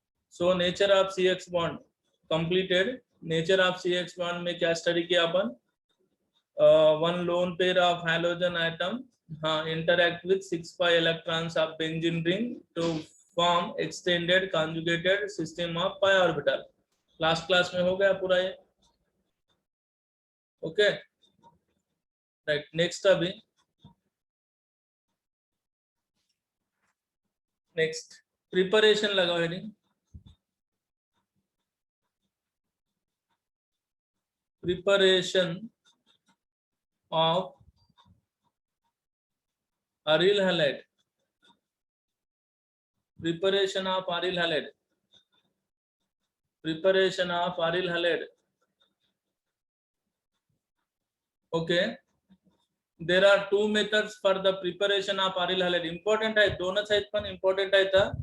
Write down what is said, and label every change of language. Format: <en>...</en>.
<hi>So nature of CX bond completed. Nature of CX bond में क्या study किया अपन?</hi> <en>One lone pair of halogen atom interact with 6 pi electrons of benzene ring to form extended conjugated system of pi orbital।</en> <hi>Last class में हो गया पूरा ये। Okay right, next अभी next preparation लगाओ heading.</hi> <en>Preparation of aryl halide। preparation of aryl halide। preparation of aryl halide। okay, there are two methods for the preparation of aryl halide।</en> <hi>important है, दोनों side पण important है था।</hi>